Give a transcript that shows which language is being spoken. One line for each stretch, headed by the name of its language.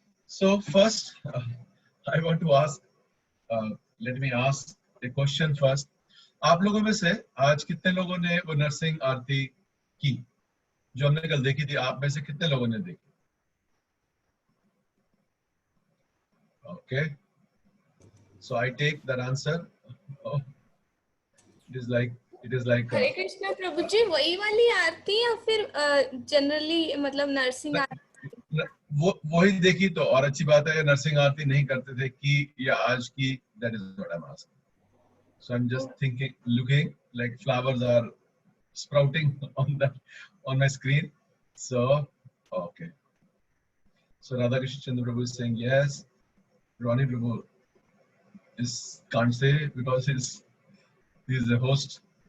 English: So first, I want to ask, let me ask a question first.
Hindi: आप लोगों में से आज कितने लोगों ने वो नरसिंह आरती की जो हमने कल देखी थी? आप में से कितने लोगों ने देखी?
English: Okay, so I take that answer. Oh, it is like
Hindi: हरे कृष्णा प्रभु जी, वही वाली आरती या फिर जनरली मतलब नरसिंह आरती? वो वही देखी तो और अच्छी बात है। नरसिंह आरती नहीं करते थे कि या आज की,
English: that is what I'm asking. So I'm just thinking, looking like flowers are sprouting on my screen. So okay. So Radha Krishna Chandra Prabhu is saying yes. Ronnie Prabhu is can't say because he's a host.